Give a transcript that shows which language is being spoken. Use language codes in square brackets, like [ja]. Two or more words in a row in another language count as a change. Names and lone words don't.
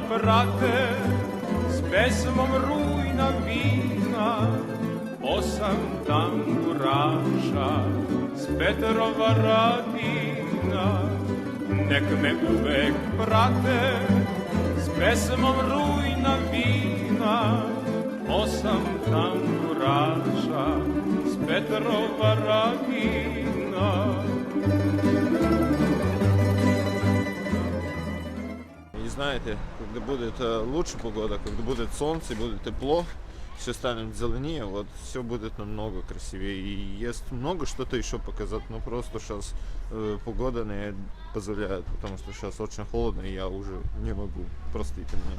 [sr] prate s pesmom rujna vina, 8 tamburaša s Petrova Radina, nek me uvek prate s pesmom rujna vina, 8 tamburaša s Petrova Radina. [ru] И знаете, когда будет лучше погода, когда будет солнце, будет тепло, все станет зеленее, вот все будет намного красивее. И есть много что-то еще показать, но просто сейчас погода не позволяет, потому что сейчас очень холодно, и я уже не могу, простите меня.